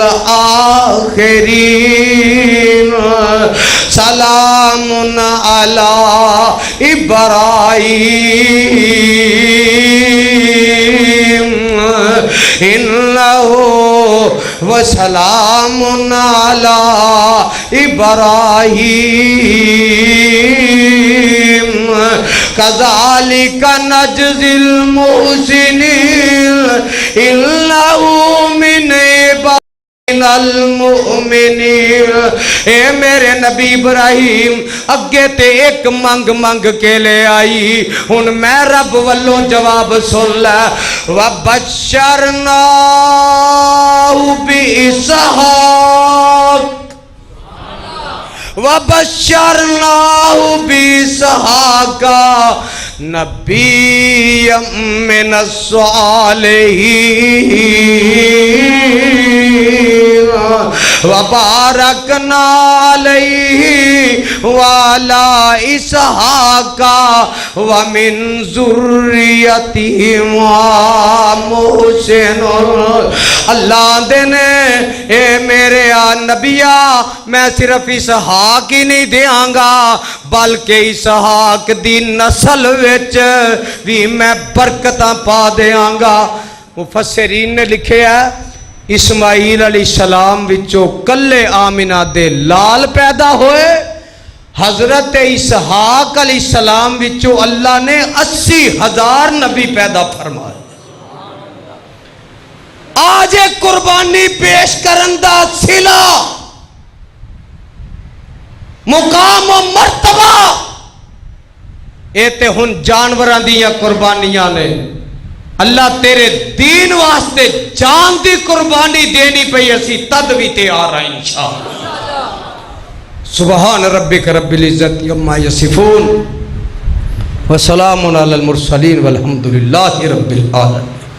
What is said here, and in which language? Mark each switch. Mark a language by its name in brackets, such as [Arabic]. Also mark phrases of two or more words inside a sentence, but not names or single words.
[Arabic] الْآخِرِينَ سَلَامٌ عَلَى إِبْرَاهِيمَ إِنَّهُ وَسَلَامٌ عَلَى إِبْرَاهِيمَ كَذَلِكَ نَجْزِي الْمُحْسِنِينَ إِنَّهُ مِنْ عِبَادِنَا الْمُؤْمِنِينَ [Punjabi] اے میرے نبی ابراہیم اگے تے ایک منگ منگ کے لے آئی ہن میں رب والوں جواب سن لے [Arabic] وَبَشَّرْنَاهُ بِإِسْحَاقَ وَبَشَّرْنَاهُ بِإِسْحَاقَ نَبِيًّا مِّنَ الصَّالِحِينَ وَبَارَكْنَا عَلَيْهِ وَعَلَى إِسْحَاقَ وَمِن ذُرِّيَّتِهِمَا مُحْسِنٌ اللہ [Punjabi] دینے اے میرے نبیہ میں صرف اسحاق ہی نہیں دیاں گا بلکہ اسحاق دی نسل وچ بھی میں برکتاں پا دیاں گا مفسرین نے لکھے ہے اسماعیل [Arabic] علیہ السلام [Punjabi] وچوں کلے آمینہ دے لال پیدا ہوئے حضرت اسحاق [Arabic] علیہ السلام [Punjabi] وچوں اللہ نے 80,000 نبی پیدا فرمائے آج ایک قربانی پیش کرندہ صلہ مقام و مرتبہ اے تے ہن جانوراں دیاں قربانیاں نے اللہ تیرے دین واسطے جان دی قربانی دینی پئی اسی تد بھی تیار ہیں [Arabic] انشاءاللہ سبحان ربک رب العزت عما یصفون وسلام علی المرسلین والحمدللہ رب العالمین